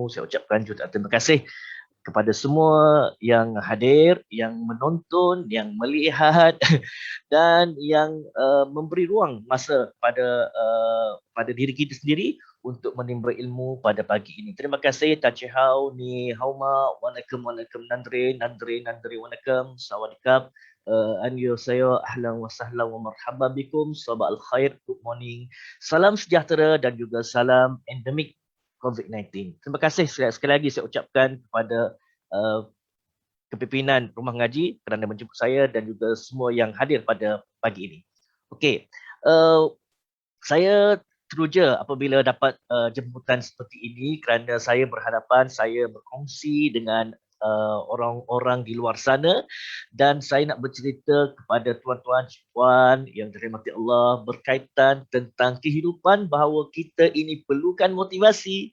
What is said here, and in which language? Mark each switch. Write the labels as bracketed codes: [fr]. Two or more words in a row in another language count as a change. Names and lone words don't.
[ms] Saya ucapkan jutaan terima kasih kepada semua yang hadir, yang menonton, yang melihat dan yang memberi ruang masa pada diri kita sendiri untuk menimba ilmu pada pagi ini. Terima kasih Tachihau ni hauma waalaikum nandri waalaikum sawadikap. [ko] Annyeonghaseyo, [ar] أهلا وسهلا ومرحبا بكم، صباح الخير, [en] good morning, [ms] salam sejahtera dan juga salam endemik COVID-19. Terima kasih sekali lagi saya ucapkan kepada kepimpinan Rumah Ngaji kerana menjemput saya dan juga semua yang hadir pada pagi ini. Okey, saya teruja apabila dapat jemputan seperti ini kerana saya berhadapan, saya berkongsi dengan orang-orang di luar sana dan saya nak bercerita kepada tuan-tuan puan yang dirahmati Allah berkaitan tentang kehidupan bahawa kita ini perlukan motivasi.